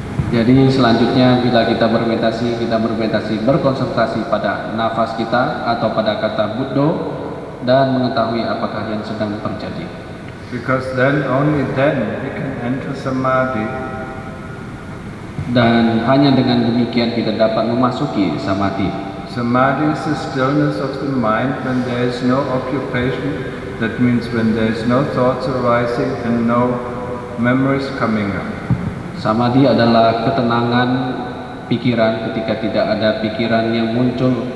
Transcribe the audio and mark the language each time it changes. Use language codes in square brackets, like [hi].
[id] Jadi selanjutnya bila kita bermeditasi berkonsentrasi pada nafas kita atau pada kata Buddho dan mengetahui apakah yang sedang terjadi. [en] Because only then we can enter samadhi. [id] Dan hanya dengan demikian kita dapat memasuki samadhi. [en] Samadhi is the stillness of the mind when there is no occupation. That means when there is no thoughts arising and no memories coming up. [id] Samadhi adalah ketenangan pikiran ketika tidak ada pikiran yang muncul.